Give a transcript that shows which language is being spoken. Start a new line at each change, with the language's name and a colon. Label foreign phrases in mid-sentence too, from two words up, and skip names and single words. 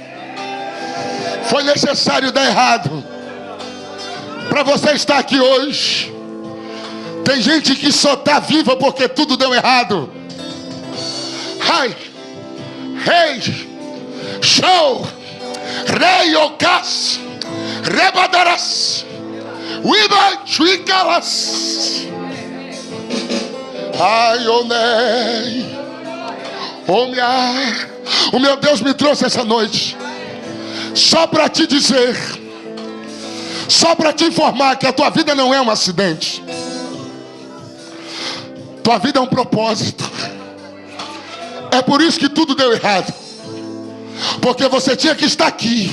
Portuguese: Foi necessário dar errado para você estar aqui hoje. Tem gente que só está viva porque tudo deu errado. Ai, rei, show, rei ocas, rebadarás, uiba chuicalas. Ai, onei, o meu Deus me trouxe essa noite só para te dizer, só para te informar que a tua vida não é um acidente. Tua vida é um propósito. É por isso que tudo deu errado, porque você tinha que estar aqui.